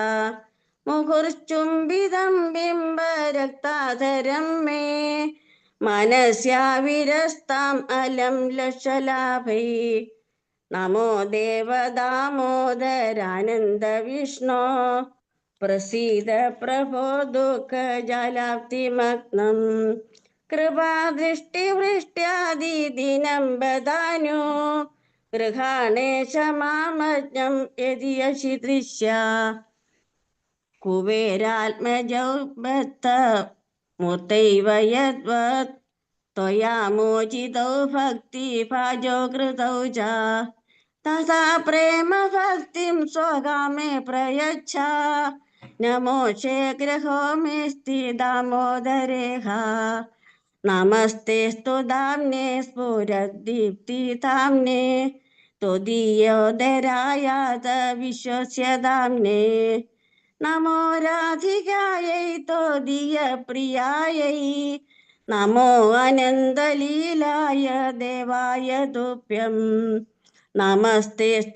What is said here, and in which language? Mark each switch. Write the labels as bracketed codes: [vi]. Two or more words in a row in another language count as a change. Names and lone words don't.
[sa] മുഹുർചുംബിതം ബിംബരക്താധരം മേ മനസ്യാവിരസ്താം അലം ലക്ഷലാഭൈ നമോ ദേവദാമോദരാനന്ദ വിഷ്ണോ പ്രസീദ പ്രഭോ ദുഃഖജാലാപ്തിമഗ്നം കൃപാദൃഷ്ടിവൃഷ്ട്യാദിദിനം ബദാനു ഗൃഹാണേശ മാമജ്ഞം യദിയശി ദൃശ്യ കുബേരാത്മജൗ ബദ്ധ मूर्तैव यद्वत् त्वया मोचितौ भक्तिभाजो कृतौ च तथा प्रेम भक्तिं स्वगामे प्रयच्छ नमोषे गृहो मेऽस्ति दामोदरेह नमस्तेऽस्तु धाम्ने स्फुरद्दीप्तिधाम्ने त्वदीयोदरायात विश्वस्य धाम्ने नमो राधिकायै त्वदीयप्रियायै नमो आनन्दलीलाय देवाय तुभ्यम् नमस्तेऽस्तु